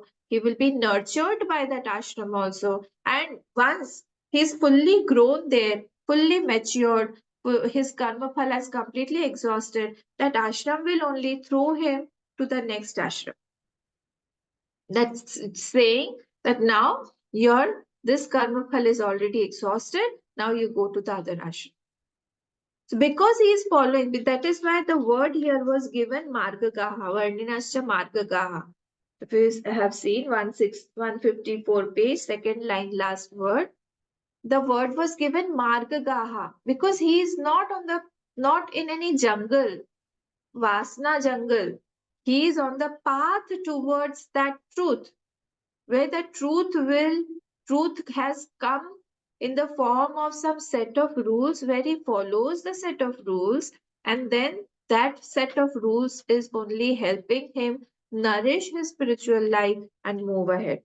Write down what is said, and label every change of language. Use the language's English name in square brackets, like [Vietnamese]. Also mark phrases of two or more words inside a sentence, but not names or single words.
[English] He will be nurtured by that ashram also. And once he's fully grown there, fully matured, his [Sanskrit] karma phala [English] is completely exhausted, that ashram will only throw him to the next ashram. That's saying that now your this [Sanskrit] karma phala [English] is already exhausted. Now you go to the other ashram. So because he is following, that is why the word here was given [Sanskrit] margagaha, varninascha margagaha. [English] If you have seen 154 page, second line, last word, the word was given margagaha, because he is not in any jungle, vasna jungle. He is on the path towards that truth, where the truth has come in the form of some set of rules, where he follows the set of rules, and then that set of rules is only helping him nourish his spiritual life and move ahead.